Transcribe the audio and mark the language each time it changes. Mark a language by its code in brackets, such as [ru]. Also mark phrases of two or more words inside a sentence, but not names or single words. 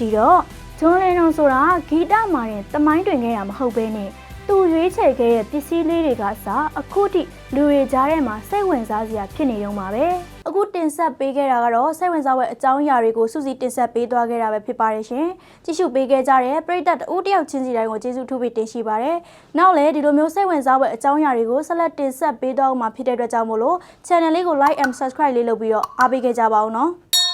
[my] ဒီတော့ဂျွန်လင်နွန်ဆိုတာဂီတမှာတင်သမိုင်းတွင်ခဲ့တာမဟုတ်ဘဲနဲ့သူရွေးချယ်ခဲ့တဲ့ပစ္စည်းလေးတွေကစအခုထိလူတွေကြားထဲမှာစိတ်ဝင်စားစရာဖြစ်နေတော့မှာပဲအခုတင်ဆက်ပေးခဲ့တာကတော့စိတ်ဝင်စားဖွယ်အကြောင်းအရာတွေကိုစုစည်းတင်ဆက်ပေးသွားခဲ့တာပဲဖြစ်ပါတယ်ရှင်ကြည့်ရှုပေးခဲ့ကြတဲ့ပရိသတ်တဦးတယောက်ချင်းစီတိုင်းကိုကျေးဇူးထူးပြီးတင်ရှိပါတယ်နောက်လည်းဒီလိုမျိုးစိတ်ဝင်စားဖွယ်အကြောင်းအရာတွေကိုဆက်လက်တင်ဆက်ပေးသွားအောင်မှာဖြစ်တဲ့အတွက်ကြောင့်မို့လို့ channel လေးကို [en] like and subscribe [my] လေးလုပ်ပြီးတော့အားပေးခဲ့ကြပါဦးနော်